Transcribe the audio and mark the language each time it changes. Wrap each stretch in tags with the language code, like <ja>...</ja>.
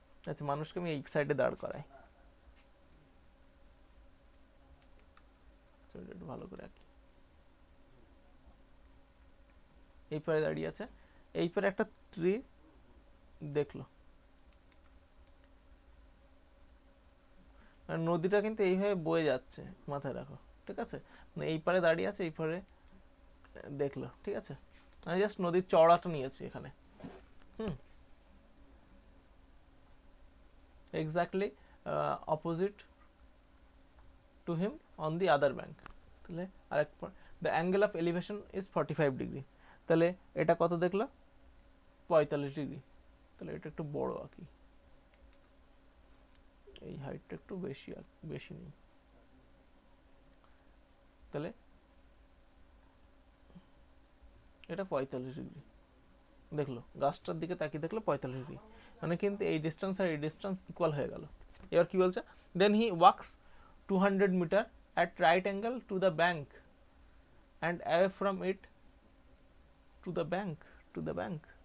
<bn>আচ্ছা, মানুষকে আমি এই সাইডে দাঁড় করাই, একটু ভালো করে আঁকি, এই পারে দাঁড়িয়ে আছে, এই পারে একটা ট্রি দেখলো, আর নদীটা কিন্তু এইভাবে বয়ে যাচ্ছে, মাথায় রাখো, ঠিক আছে, মানে এই পারে দাঁড়িয়ে আছে, এই পারে দেখলো, ঠিক আছে, আমি জাস্ট নদীর চওড়াটা নিয়েছি এখানে।</bn> <en>exactly opposite to him on the other bank.</en> <bn>তাহলে আরেক</bn> <en>the angle of elevation is 45 degree.</en> <bn>তাহলে এটা কত দেখলো 45 ডিগ্রি। তাহলে এটা একটু বড় আঁকি, এই হাইটটা একটু বেশি নেই। তাহলে এটা 45 ডিগ্রি দেখলো, গাছটার দিকে তাকিয়ে দেখলো 45 ডিগ্রি, মানে কিন্তু এই ডিস্টেন্স আর এই ডিস্টেন্স ইকুয়াল হয়ে গেল। এবার কি বলছে,</bn> <en>Then he walks 200 metre at right angle to the bank and away from it to the bank.</en>